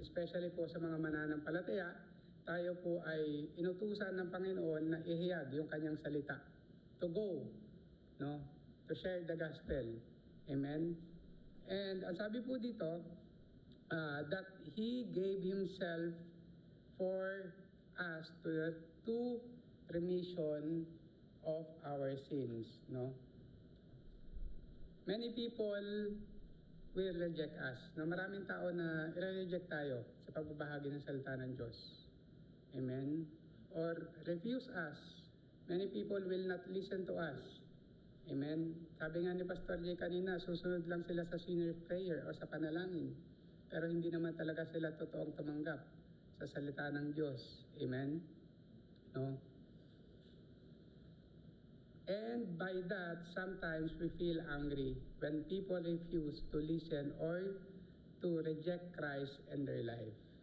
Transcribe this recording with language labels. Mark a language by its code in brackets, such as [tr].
[tl] Especially po sa mga mananampalataya, tayo po ay inutusan ng Panginoon na ihayag yung kanyang salita. [en] To go, no? To share the gospel. Amen? And [tl] ang sabi po dito, [en] that He gave Himself for us to remission of our sins, no? Many people will reject us. [tl] No, maraming tao na i-reject tayo sa pagbabahagi ng salita ng Diyos. [en] Amen? Or refuse us. Many people will not listen to us. [tl] Amen? Sabi nga ni Pastor Jay kanina, susunod lang sila sa sinner's prayer o sa panalangin. Pero hindi naman talaga sila totoong tumanggap sa salita ng Diyos. Amen? No? [en] And by that, sometimes we feel angry when people refuse to listen or to reject Christ in their life.